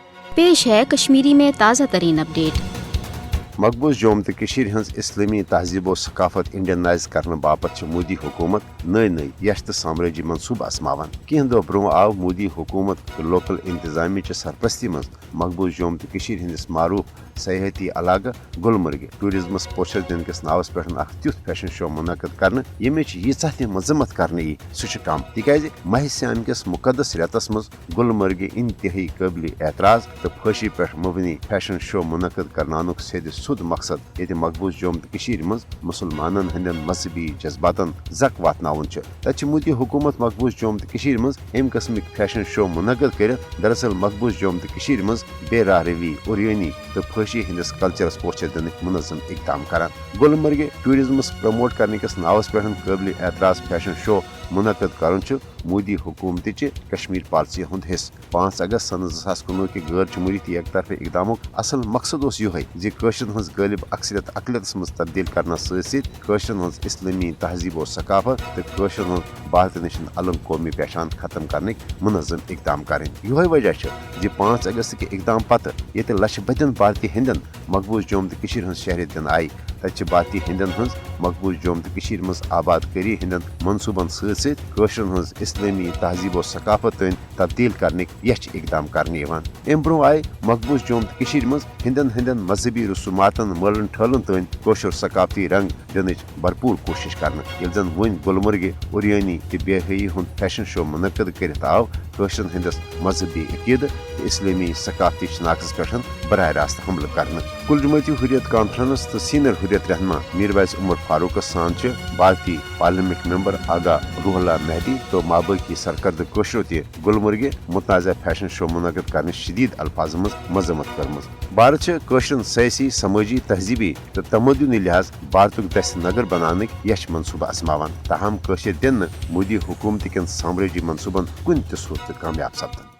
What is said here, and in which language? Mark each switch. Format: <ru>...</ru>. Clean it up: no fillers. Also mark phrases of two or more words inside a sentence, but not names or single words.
<ur>پیش ہے کشمیری میں تازہ ترین اپڈیٹ.</ur> <ks>मकबूज जोम तो हज इस्लामी तहजीब और सकाफत इंडियनाइज करने बापत मोदी हुकूमत नई नई यश तो साम्राज्य मनसूबा आजमावान। कह दो ब्रो आव मोदी हुकूमत तो लोकल इंतजामिया सरपरस्ती मज मकबूज जोम तो हंदिस मारूफ सयाहती इलाका गुलमर्ग टूरिज्मस पोशर दिन किस नावस पे तुथ फैशन शो मुनद कर यमिच यीचा तह मजम्मत कर सह कम तिकाज माह सियाम किस मुकदस रेतस मज गुलमर्ग इंतहाई काबिल एतराज तो फशी पे मबनी फैशन शो मुनद करनानुक सेद सुद मकसद ये मकबूज जोम तो मज मुसलमानन हंदन मजहबी जज्बातन जक वातनावन तत मोदी हुकूमत मकबूज जोम तो मज अम किस्मिक फैशन शो मुनद कर दरअसल मकबूज जोम तो मज बेराह रवी उरियनी तो फशी हंदिस कल्चरस पोचर दिन मुनज़म इकदाम कर गुलमर्ग टूरिज्मस प्रमोट करने किस नावस पे काबिल एतराज फैशन शो मुनद कर मोदी हुकूमत कश्मीर पॉलिसी हुंद हिस्स 5 अगस्त सन 2019 के गैर जमहूरियती एक तरफ इकदाम असल मकसद यह गालिब अक्सरियत अकलियत मज तब्दील करना सत इस्लामी तहजीब और सकाफत तो भारत नश अलग कौमी पहचान खत्म करने मुनज़म इकदाम कर वजह 5 अगस्त के इकदाम पत् ये लक्ष बदन भारतीय हिंदन मकबूज जोम तो शहरियत दिन आई तत भारतीय हिंदन मकबूज जोम तो मज आबाद करी हिंदन मनसूबन सत इस्लामी तहजीब और सकाफत तन तब्दील करने यह इकदाम करने अम ब्रो आय मकबूज जोम तो मज हिंदन मजहबी रसूमातन मलन ठलन तन कोशर सकाफती रंग दिन भरपूर कोशिश कर जन वन गुलमर्ग उरियनी तो बेहई फैशन शो मुनद कर आव कोशर हंदिस मजहबी अकीद तो इस्लामी सकाफती शनाख्स पे बरह रास्त हमल कर कुल जमाती हुरियत कॉन्फ्रेंस तो सीनियर हुरियत रहनमा मीरवैस उमर फारूक सान भारतीय पार्लियामेंट मेंबर आगा रूहुल्ला मेहदी तो माबाकी सरकर्द कोशरो तह गुलमर्ग मुतनाज़ा फैशन शो मुनद कर शदीद अल्फाज मज मजम्मत कर भारत कोशरन सयासी समाजी तहजीबी तो तमदनी लिहाज भारत दस्त नगर बनाने यह मनसूबा आजमावान ताहम कोशर दिन मोदी हुकूमत कन साम्राज्य मनसूबन कुन सूरत कामयाब सपदन।</ks>